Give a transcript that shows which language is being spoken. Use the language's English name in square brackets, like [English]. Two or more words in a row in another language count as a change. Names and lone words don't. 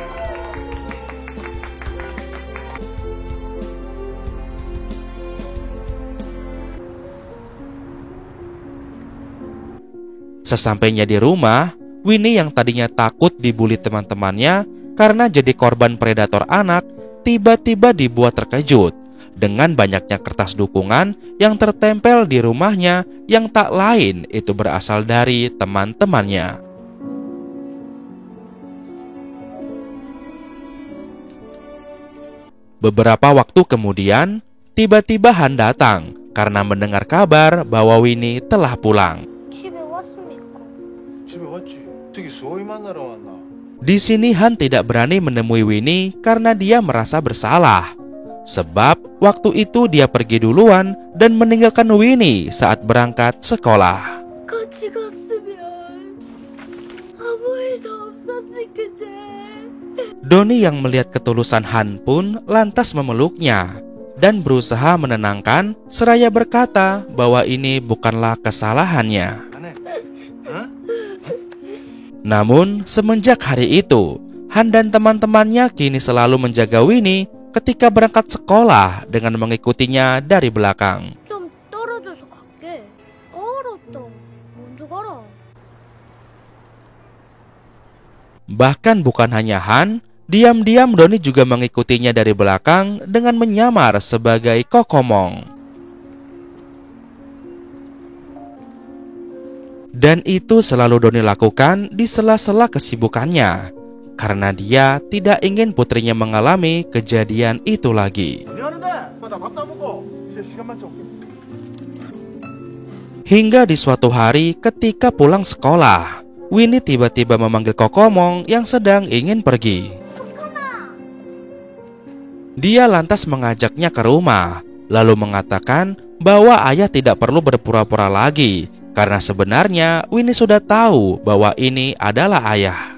[Indonesian] Sesampainya di rumah, Winnie yang tadinya takut dibully teman-temannya karena jadi korban predator anak, tiba-tiba dibuat terkejut dengan banyaknya kertas dukungan yang tertempel di rumahnya yang tak lain itu berasal dari teman-temannya. Beberapa waktu kemudian, tiba-tiba Han datang karena mendengar kabar bahwa Winnie telah pulang. [Korean] 집에 왔습니까? 집에 왔지. 저기 소희 만나러 왔나? [Indonesian] Di sini Han tidak berani menemui Winnie karena dia merasa bersalah. Sebab waktu itu dia pergi duluan dan meninggalkan Winnie saat berangkat sekolah. [Korean] 같이 갔으면 아무 일도 없었을 텐데. [Indonesian] Doni yang melihat ketulusan Han pun lantas memeluknya dan berusaha menenangkan seraya berkata bahwa ini bukanlah kesalahannya. Namun semenjak hari itu, Han dan teman-temannya kini selalu menjaga Winnie ketika berangkat sekolah dengan mengikutinya dari belakang. [Korean] 좀 떨어져서 갈게. 알았다. 먼저 가라. [Indonesian] Bahkan bukan hanya Han, diam-diam Doni juga mengikutinya dari belakang dengan menyamar sebagai Kokomong. Dan itu selalu Doni lakukan di sela-sela kesibukannya, karena dia tidak ingin putrinya mengalami kejadian itu lagi. [Korean] 미안한데. 나 밥 다 먹고 이제 시간만 좀. [Indonesian] Hingga di suatu hari ketika pulang sekolah, Winnie tiba-tiba memanggil Kokomong yang sedang ingin pergi. Dia lantas mengajaknya ke rumah, lalu mengatakan bahwa ayah tidak perlu berpura-pura lagi, karena sebenarnya Winnie sudah tahu bahwa ini adalah ayah.